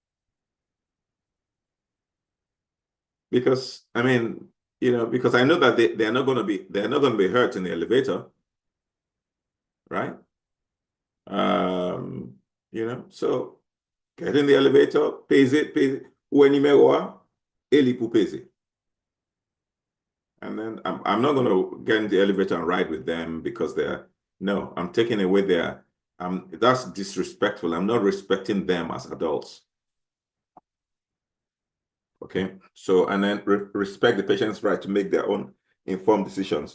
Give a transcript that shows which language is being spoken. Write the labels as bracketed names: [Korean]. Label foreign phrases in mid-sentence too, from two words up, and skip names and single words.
[English] Because I mean, because I know that they're not going to be hurt in the elevator, right? So get in the elevator, [Haitian Creole] pese, ou numéro a, eli pou pese. [English] And then I'm not going to get in the elevator and ride with them because I'm taking away that's disrespectful. I'm not respecting them as adults. Okay, so and then respect the patient's right to make their own informed decisions.